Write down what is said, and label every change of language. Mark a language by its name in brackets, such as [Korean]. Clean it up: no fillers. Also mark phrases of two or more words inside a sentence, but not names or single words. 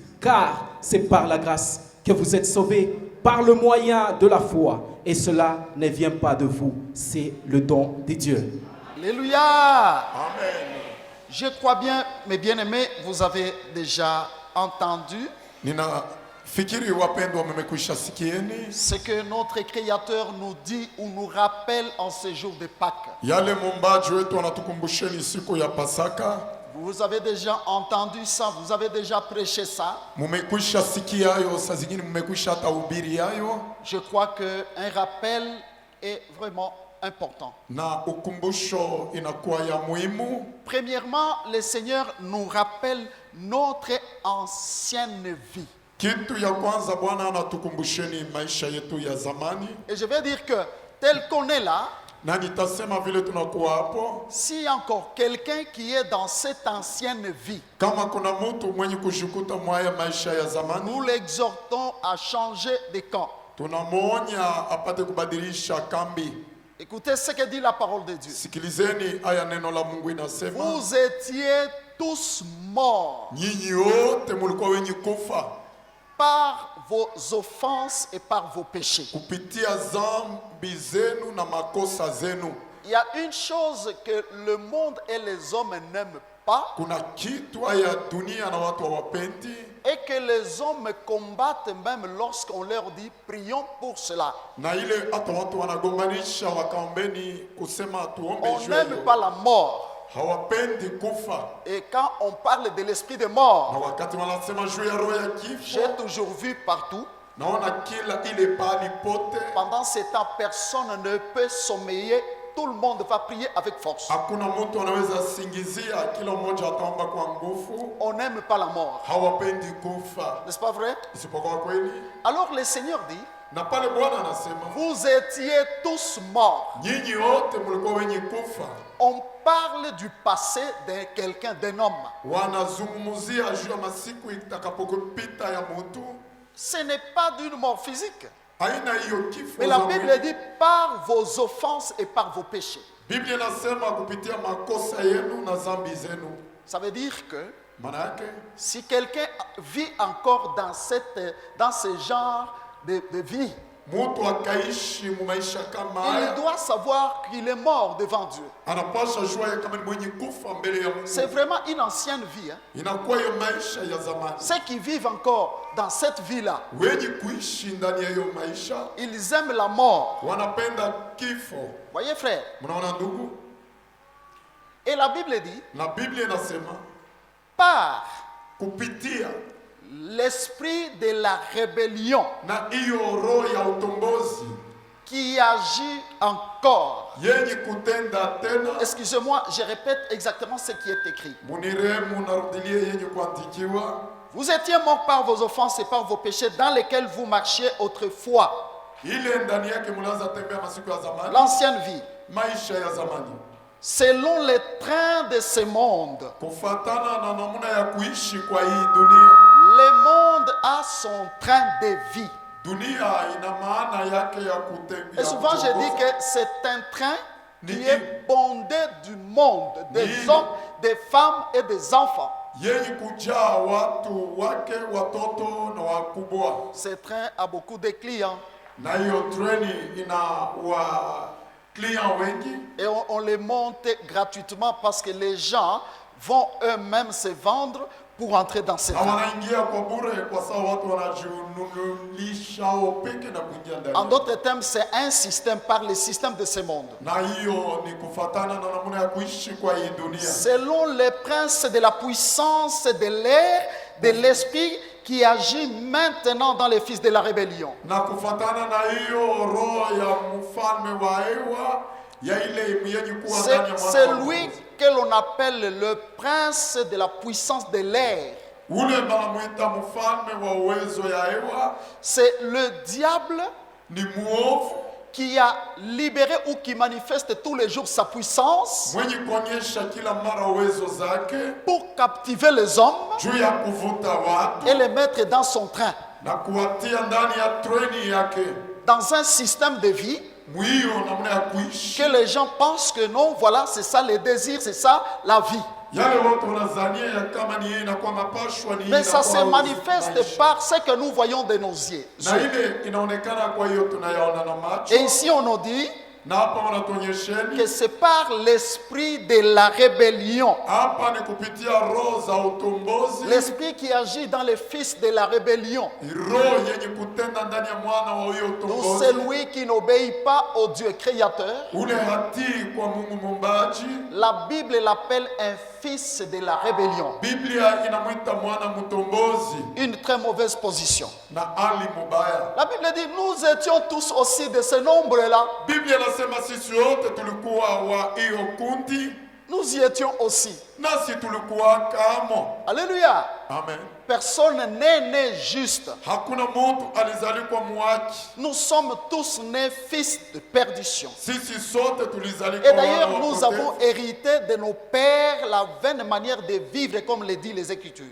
[French] Car c'est par la grâce que vous êtes sauvés, par le moyen de la foi. Et cela ne vient pas de vous, c'est le don de Dieu. Alléluia. Amen. Je crois bien, mes bien-aimés, vous avez déjà entendu [Swahili] Ninafikiri wapendwa mmekwisha sikieni [French] ce que notre Créateur nous dit ou nous rappelle en ce jour de Pâques. [Swahili] yale muumbaji wetu anatukumbusheni siku ya Pasaka. [French] Vous avez déjà entendu ça, vous avez déjà prêché ça. [Swahili] Mmekwisha sikia hayo, saa zingine mmekwisha hata hubiri hayo, [French] Je crois qu'un rappel est vraiment important. [Swahili] na ukumbusho inakuwa ya muhimu. [French] Premièrement, le Seigneur nous rappelle notre ancienne vie. [Swahili] Kitu ya kwanza Bwana anatukumbusheni maisha yetu ya zamani, [French] Et je vais dire que tel qu'on est là, [Swahili] na nitasema vile tunakuwa hapo. [French] s'il y a encore quelqu'un qui est dans cette ancienne vie, [Swahili] Kama kuna mtu mwenye kushikuta mwaya maisha ya zamani, [French] nous l'exhortons à changer de camp. [Swahili] tunamwonya apate kubadilisha kambi. [French] Écoutez ce que dit la parole de Dieu. [Swahili] Sikilizeni aya neno la Mungu inasema, [French] Vous étiez tous morts [Swahili] nyinyi wote mulikuwa wenye kufa [French] par vos offenses et par vos péchés. [Swahili] kupitia zambi zenu na makosa zenu. [French] Il y a une chose que le monde et les hommes n'aiment pas [Swahili] Kuna kitu ya dunia na watu hawapendi, [French] et que les hommes combattent même lorsqu'on leur dit prions pour cela. [Swahili] na ile hata watu wanagombanisha wakaombeni kusema tuombe [French] On [Swahili] juu ya [French] n'aime [Swahili] hiyo. [French] pas la mort. [Swahili] Hawapendi kufa, [French] Et quand on parle de l'esprit de [Swahili] na [French] mort, [Swahili] wakati wanasema juu ya roho ya kifo, [French] j'ai toujours vu partout, [Swahili] naona kila ile pahali pote, [French] pendant ce temps, personne ne peut sommeiller. Tout le monde va prier avec force. [Swahili] hakuna mtu anaweza singizia, kila mmoja ataomba kwa nguvu. [French] On n'aime pas la mort. [Swahili] Hawapendi kufa, [French] N'est-ce pas vrai? [Swahili] isipokuwa kweli. [French] Alors le Seigneur dit, [Swahili] Na pale Bwana anasema [French] vous étiez tous morts. [Swahili] nyinyi wote mlikuwa wenye kufa. [French] On parle du passé de quelqu'un, d'un homme. [Swahili] Wanazungumzia juu ya masiku itakapopita ya mtu, [French] Ce n'est pas d'une mort physique. [Swahili] haina hiyo kifo [French] Mais la [Swahili] za [French] Bible [Swahili] mwili. [French] dit par vos offenses et par vos péchés. [Swahili] Biblia inasema kupitia makosa yenu na zambi zenu. [French] Ça veut dire que [Swahili] Maana yake [French] si quelqu'un vit encore dans ce genre de vie, [Swahili] mtu akaishi mumaisha kama [French] il [Swahili] haya, [French] doit savoir qu'il est mort devant Dieu. [Swahili] anapasha jua kama ni mwenye kufa mbele ya [French] C'est [Swahili] Mungu. [French] vraiment une ancienne vie. Hein? [Swahili] Inakuwa hiyo maisha ya zamani. [French] Ceux qui vivent encore dans cette vie-là, [Swahili] Wenye kuishi ndani ya hiyo maisha [French] ils aiment la mort. [Swahili] wanapenda kifo. [French] Voyez frère, [Swahili] Mnaona ndugu? [French] Et la Bible dit, [Swahili] Na Biblia inasema [French] par [Swahili] kupitia [French] l'esprit de la rébellion [Swahili] na hiyo roho ya utombozi [French] qui agit encore. [Swahili] yenye kutenda tena. [French] Excusez-moi, je répète exactement ce qui est écrit. [Swahili] Munirehemu narudilie yenye kuandikiwa. [French] Vous étiez morts par vos offenses et par vos péchés dans lesquels vous marchiez autrefois. [Swahili] Ile ndani yake mlianza tembea masiku ya zamani, [French] L'ancienne vie, [Swahili] maisha ya zamani, [French] selon les trains de ce monde. [Swahili] kufatana na namna ya kuishi kwa hii dunia. [French] Le monde a son train de vie. [Swahili] Dunia ina maana yake ya kutembea. [French] Et souvent je dis que c'est un train qui est bondé du monde, des hommes, des femmes et des enfants. [Swahili] yenye kujaa watu wake, watoto na wakubwa. [French] Ce train a beaucoup de clients. [Swahili] Na hiyo treni ina wa clients wengi, [French] Et on les monte gratuitement parce que les gens vont eux-mêmes se vendre pour entrer dans ce [Swahili] na [French] train. [Swahili] wanaingia kwa bure kwa sababu watu wanajinunulisha wao peke na kuingia [French] En [Swahili] ndani. [French] d'autres termes, c'est un système par le système de ce monde. [Swahili] Na hiyo ni kufatana na namna ya kuishi kwa hii dunia, [French] Selon les princes de la puissance de l'air, de l'esprit qui agit maintenant dans les fils de la rébellion. [Swahili] na kufatana na hiyo roho ya mfalme wa hewa ya ile yenye kuwa ndani ya [French] C'est [Swahili] mwana. [French] lui que l'on appelle le prince de la puissance de l'air. [Swahili] Ule banamuita mfalme wa uwezo ya hewa [French] C'est le diable [Swahili] ni muovu [French] qui a libéré ou qui manifeste tous les jours sa puissance [Swahili] mwenye kuonyesha kila mara uwezo zake [French] pour captiver les hommes [Swahili] juu ya kuvuta watu [French] et les mettre dans son train, [Swahili] na kuwatia ndani ya treni yake, [French] dans un système de vie [Swahili] mwiyo namna ya kuishi [French] que les gens pensent que non, voilà, c'est ça les désirs, c'est ça la vie. [Swahili] yale wote wanazania ya kama ni yeye inakuwa mapashwa ni [French] Mais ça se [Swahili] inakuwa [French] manifeste [Swahili] maisha. [French] par ce que nous voyons de nos yeux. [Swahili] Na ile inaonekana kwa hiyo tunayaona na macho, [French] Et ici on nous dit [Swahili] na hapa wanatuonyesheni [French] que c'est par l'esprit de la rébellion, [Swahili] hapa ni kupitia roho za utombozi, [French] l'esprit qui agit dans les fils de la rébellion. [Swahili] roho yenye kutenda ndani ya mwana wa huyo [French] Nous, [Swahili] utombozi, [French] celui qui n'obéit pas au Dieu créateur, [Swahili] ule hatii kwa Mungu muumbaji. [French] la Bible l'appelle un fils de la rébellion. [Swahili] Biblia inamwita mwana mtombozi [French] Une très mauvaise position. [Swahili] na ali mubaya. [French] La Bible dit, nous étions tous aussi de ce nombre-là. [Swahili] Biblia inasema sisi wote tulikuwa wa hiyo kundi, [French] Nous y étions aussi. [Swahili] nasi tulikuwa kamo. [French] Alléluia. Amen. Personne n'est né juste. [Swahili] Hakuna mtu alizalikwa muachi, [French] Nous sommes tous nés fils de perdition. [Swahili] sisi sote tulizalikwa [French] Et d'ailleurs, [Swahili] wana wa [French] nous [Swahili] upotevu. [French] avons hérité de nos pères la vaine manière de vivre, comme le dit les Écritures.